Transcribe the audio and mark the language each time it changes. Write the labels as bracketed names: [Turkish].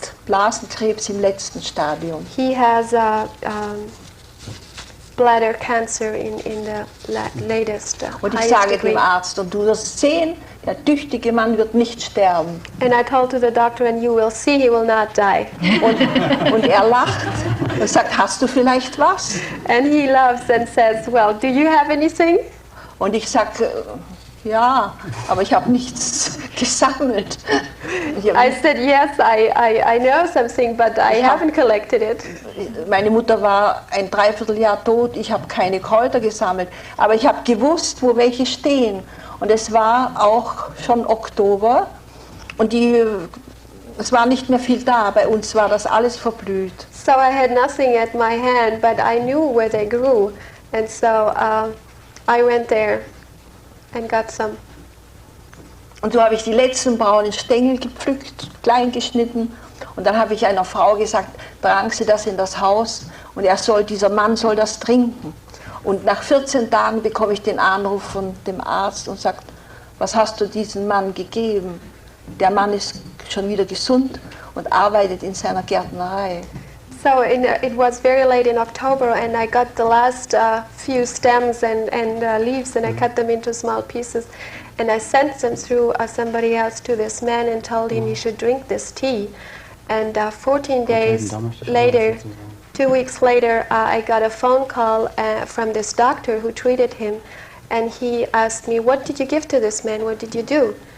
[German] hat Blasenkrebs im letzten Stadium. [English] He has bladder cancer in the latest [German] Und ich [English] highest [German] sage [English] degree. [German] dem Arzt, und du wirst sehen, der tüchtige Mann wird nicht sterben. [English] And I told to the doctor, and you will see he will not die. [German] Und er lacht und sagt, hast du vielleicht was? [English] And he laughs and says, well, do you have anything? [German] Und ich sage, ja, aber ich habe nichts gesammelt. [English] I said, yes, I know something, but I haven't collected it. [German] Meine Mutter war ein Dreivierteljahr tot, ich habe keine Kräuter gesammelt, aber ich habe gewusst, wo welche stehen. Und es war auch schon Oktober und es war nicht mehr viel da, bei uns war das alles verblüht. [English] So I had nothing at my hand, but I knew where they grew. And so I went there and got some. [German] Und so habe ich die letzten braunen Stängel gepflückt, klein geschnitten. Und dann habe ich einer Frau gesagt, tragen Sie das in das Haus und dieser Mann soll das trinken. Und nach 14 Tagen bekomme ich den Anruf von dem Arzt und sagt, was hast du diesem Mann gegeben? Der Mann ist schon wieder gesund und arbeitet in seiner Gärtnerei. [English] So it was very late in October, and I got the last few stems and leaves, and I cut them into small pieces, and I sent them through somebody else to this man and told him he should drink this tea. And 14 days later, 2 weeks later, I got a phone call from this doctor who treated him, and he asked me, what did you give to this man? What did you do?